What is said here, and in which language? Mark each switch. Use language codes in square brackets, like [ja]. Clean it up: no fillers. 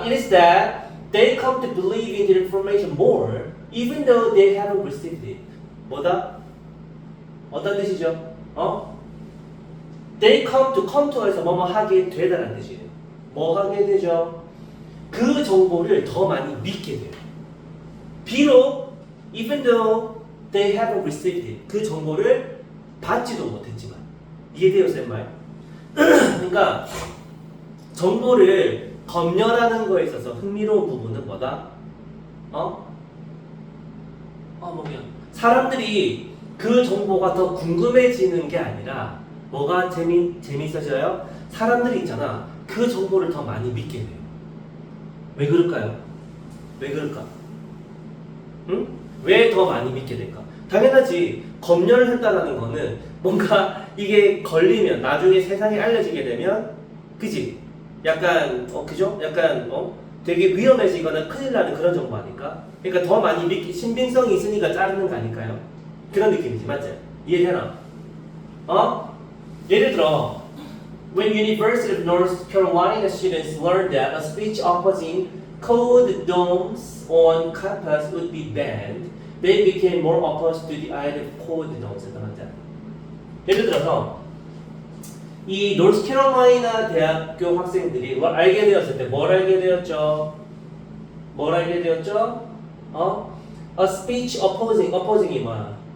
[en] It is that they come to believe in the information more even though they haven't received it. [ko] 뭐다? 어떤 뜻이죠? They come to 에서 뭐뭐 하게 되다라는 뜻이에요. 뭐 하게 되죠? 그 정보를 더 많이 믿게 돼요. [en] 비록 even though they haven't received it. [ko] 그 정보를 받지도 못했지만. 이해돼요, 쌤 말? 그러니까 정보를 검열하는 거에 있어서 흥미로운 부분은 뭐다? 뭐냐? 사람들이 그 정보가 더 궁금해지는 게 아니라 뭐가 재밌어져요? 사람들이 있잖아. 그 정보를 더 많이 믿게 돼요. 왜 그럴까요? 왜 그럴까? 응? 왜 더 많이 믿게 될까? 당연하지. 검열을 했다라는 거는 뭔가 이게 걸리면 나중에 세상에 알려지게 되면 그지? 약간 그죠? 약간 되게 위험해지거나 큰일 나는 그런 정보 아닐까? 그러니까 더 많이 신빙성이 있으니까 자르는 거 아닐까요? 그런 느낌이지. 맞지? 이해되나? [en] 예를 들어 when University of North Carolina students learned that a speech opposing code domes on campus would be banned, they became more opposed to the idea of code domes. [ko] 예를 들어서 이 노스캐롤라이나 대학교 학생들이 뭘 알게 되었을 때 뭘 알게 되었죠? 뭘 알게 되었죠? [en] A speech opposing이 뭐야?